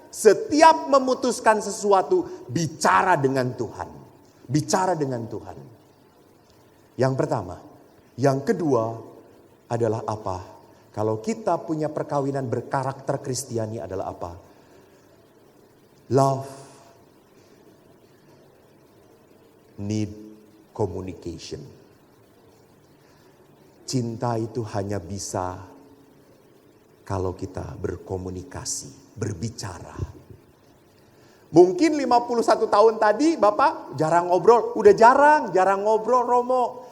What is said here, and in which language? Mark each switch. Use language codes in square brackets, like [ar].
[id] Setiap memutuskan sesuatu, bicara dengan Tuhan. Bicara dengan Tuhan. Yang pertama. Yang kedua adalah apa? Kalau kita punya perkawinan berkarakter Kristiani adalah apa? [en] Love need communication. [id] Cinta itu hanya bisa kalau kita berkomunikasi, berbicara. Mungkin 51 tahun tadi Bapak jarang ngobrol, udah jarang ngobrol Romo.